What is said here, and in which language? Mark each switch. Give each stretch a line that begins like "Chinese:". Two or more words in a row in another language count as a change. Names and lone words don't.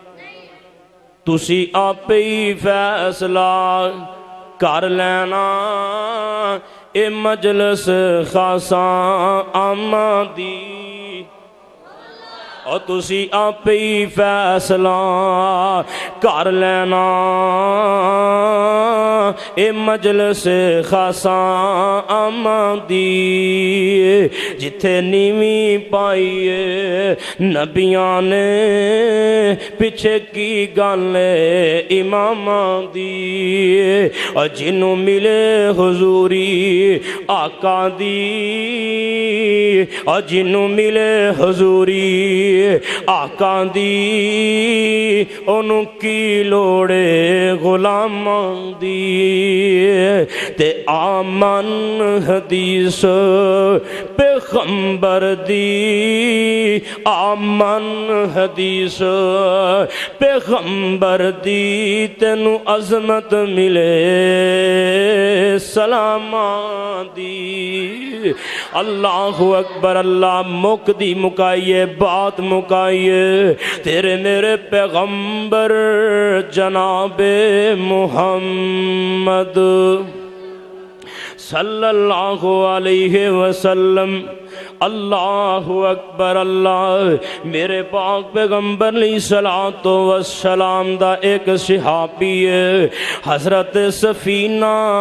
Punjabi: تسی آپ ہی فیصلہ کر لینا، اے مجلس خاصاں آمدی. اور تسی آپ ہی فیصلہ کر لینا، اے مجلس خاصاں آمدی. جتھے نیویں پائیے نبیاں نے پیچھے کی گل اماماں دی. اور جنوں ملے حضوری آقا دی، اور جنوں ملے حضوری آقا دی، انہوں کی لوڑے غلاماں دی. تے آمن حدیث پیغمبر دی، آمن حدیث پیغمبر دی تینو عظمت ملے سلامان دی
Arabic: اللہ اکبر
Punjabi: اللہ مک دی مکائیے بات مکائیے تیرے میرے پیغمبر جناب محمد
Arabic: صلی اللہ علیہ وسلم اللہ اکبر
Punjabi: اللہ میرے پاک پیغمبر
Arabic: علیہ الصلوۃ والسلام
Punjabi: دا ایک صحابی ہے حضرت سفینہ